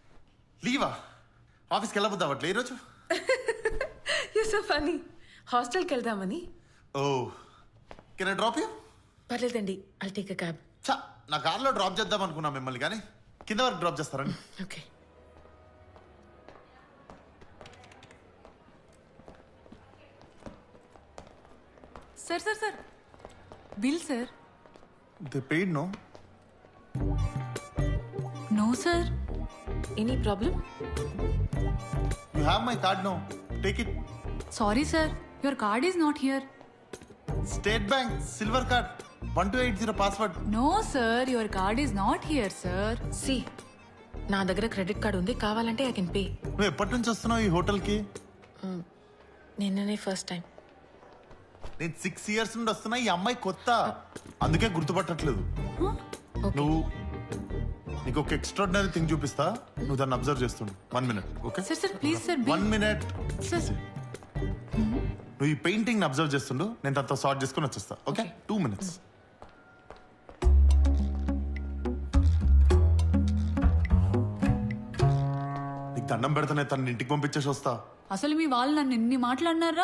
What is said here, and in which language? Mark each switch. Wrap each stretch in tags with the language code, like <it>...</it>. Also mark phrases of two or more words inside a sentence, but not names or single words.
<te>లీవా? ఆఫీస్కి వెళ్ళబోద్దా అట్లా ఈరోజు?</te> <en>you so funny.</en> <te>హాస్టల్కి వెళ్దామని.</te> <en>Oh, can I drop you? పర్లేదండి, I take a cab.</en> <te>చా, నా కార్లో డ్రాప్ చేద్దాం అనుకున్నా మిమ్మల్ని, కానీ కింద వరకు డ్రాప్ చేస్తారండి. ఓకే.</te> <en>sir sir sir bill sir. they paid no? no sir. any problem? you have my card no, take it. sorry sir, your card is not here. State Bank silver card 1280 password. no sir, your card is not here sir.</en> <te>సి, నా దగ్గర</te> <en>credit card</en> <te>ఉంది, కావాలంటే</te> <en>I can pay.</en> <te>నువ్వు ఎప్పటి నుంచి వస్తున్నావు ఈ హోటల్కి? నిన్ననే</te> <en>first time.</en> <te>నేను 6 years నుండి వస్తున్నా. ఈ అమ్మాయి కొత్త, అందుకే గుర్తుపట్టట్లేదు. నువ్వు నీకు ఒక</te> <en>extraordinary thing</en> <te>చూపిస్తా, నువ్వు దాన్ని అబ్జర్వ్ చేస్తుండు.</te> <en>1 minute. okay sir sir please sir. 1 minute. sir</en> <te>నువ్వు ఈ</te> <en>painting observe</en> <te>చేస్తుండు, నేను తనతో సార్ట్ చేసుకుని వచ్చేస్తా.</te> <en>okay 2 minutes.</en> <te>నీకు దండం పెడతానే, తన ఇంటికి పంపించేసి వస్తా. అసలు మీ వాళ్ళు నన్ను ఎన్ని మాట్లాడినారా?</te>